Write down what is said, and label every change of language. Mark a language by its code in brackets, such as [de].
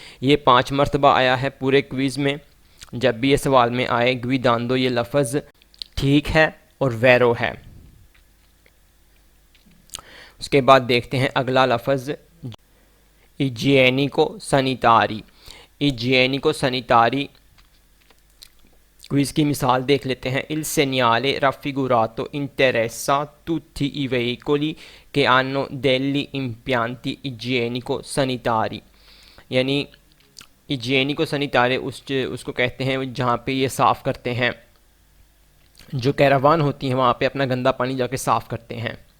[hi] ये 5 मरतबा आया है पूरे क्विज़ में। जब भी ये सवाल में आए ग्विदांदो, ये लफ्ज़ ठीक है और वैरो है। उसके बाद देखते हैं अगला लफ्ज़ इजिएनिको सनितारी। इजिएनिको सनितारी क्विज़ की मिसाल देख लेते हैं। [it] Il segnale raffigurato interessa tutti i veicoli che hanno degli impianti igienico sanitari। [hi] यानी इजिएनिको सनितारे उसको कहते हैं जहाँ पे ये साफ़ करते हैं, जो कैरावान होती हैं वहाँ पे अपना गंदा पानी जाके साफ़ करते हैं।